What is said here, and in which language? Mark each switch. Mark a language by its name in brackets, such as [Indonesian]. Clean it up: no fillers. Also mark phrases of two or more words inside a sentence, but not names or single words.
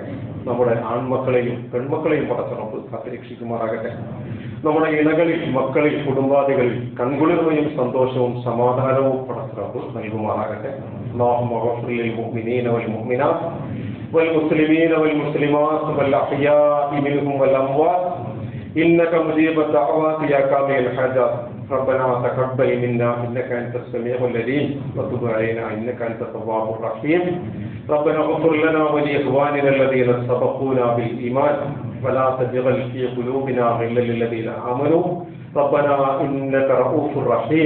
[Malayalam] നമ്മുടെ ആൺമക്കളെയും പെൺമക്കളെയും പടച്ച റബ്ബ് കാത്തുരക്ഷിക്കുമാറാകട്ടെ. നമ്മുടെ ഇണകളിൽ, മക്കളിൽ, കുടുംബാദികളിൽ കൺകുളിർമയും സന്തോഷവും സമാധാനവും പടച്ച റബ്ബ് നൽകുമാറാകട്ടെ. [Arabic] اللهم اغفر للمؤمنين والمؤمنات والمسلمين والمسلمات والأحياء منهم والأموات إنك مجيب الدعوات يا كامل الحاجات. ربنا تقبل منا إنك أنت السميع العليم وتب علينا إنك أنت التواب الرحيم. ربنا اغفر لنا ولإخواننا الذين سبقونا بالإيمان ولا تجعل في قلوبنا غلا للذين آمنوا ربنا إنك رؤوف رحيم.